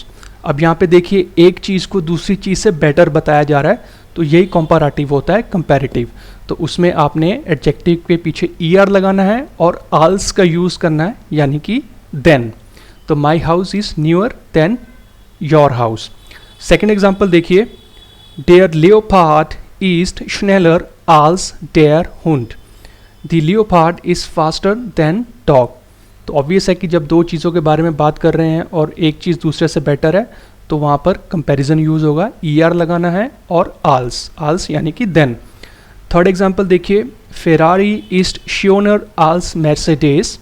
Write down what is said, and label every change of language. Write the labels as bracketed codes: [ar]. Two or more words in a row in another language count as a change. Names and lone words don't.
[hi] अब यहाँ पे देखिए एक चीज़ को दूसरी चीज़ से बेटर बताया जा रहा है, तो यही कंपैरेटिव होता है, कंपैरेटिव। तो उसमें आपने एडजेक्टिव के पीछे ER लगाना है और आल्स का यूज़ करना है, यानी कि देन। [en] तो My house is newer than your house. [de] सेकेंड एग्जाम्पल देखिए, Der Leopard ist schneller als der Hund। [en] The leopard is faster than dog. [hi] तो ऑब्वियस है कि जब दो चीज़ों के बारे में बात कर रहे हैं और एक चीज़ दूसरे से बेटर है, तो वहाँ पर कंपैरिजन यूज़ होगा, ER लगाना है और आल्स यानी कि देन। [de] थर्ड एग्जाम्पल देखिए, Ferrari ist schöner als Mercedes.